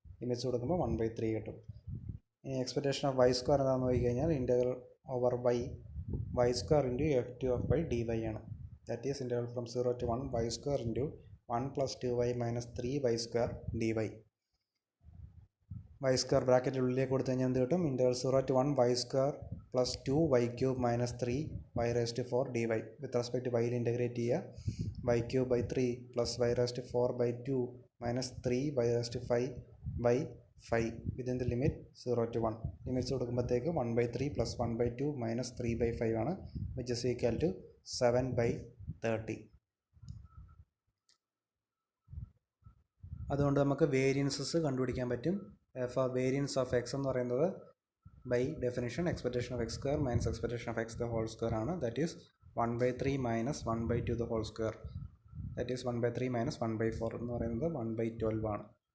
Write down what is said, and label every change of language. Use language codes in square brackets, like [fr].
[ml] Limits കൊടുക്കുമ്പോൾ 1/3 കിട്ടും. [en] ഇനി expectation of y square [ml] എന്താണെന്ന് നോക്കി കഴിഞ്ഞാൽ [en] Integral over y square into f t of y d y ആണ്. That is integral from 0 to 1 y square into 1 plus 2y minus 3y square dy. [ml] y square bracket ഉള്ളിലേക്ക് കൊടുത്തു കഴിഞ്ഞാൽ എന്ത് കിട്ടും? [en] Interval 0 to 1 y square plus 2y cube minus 3y raised to 4 dy. [ml] With respect to വൈയിൽ integrate ചെയ്യുക. [en] y cube by 3 plus y raised to 4 by 2 minus 3y raised to 5 by 5 within the limit 0 to 1. [ml] Limits കൊടുക്കുമ്പോഴത്തേക്ക് [en] 1 by 3 plus 1 by 2 minus 3 by 5 ആണ്, which is equal to 7 by 30. [ml] അതുകൊണ്ട് നമുക്ക് variances കണ്ടുപിടിക്കാൻ പറ്റും. [en] For variance of x എന്ന് പറയുന്നത് by definition expectation of x square minus expectation of x the whole square ആണ്. That is 1 by 3 minus 1 by 2 the whole square. That is 1 by 3 minus 1 by 4 എന്ന് പറയുന്നത് 1 by 12 ആണ്.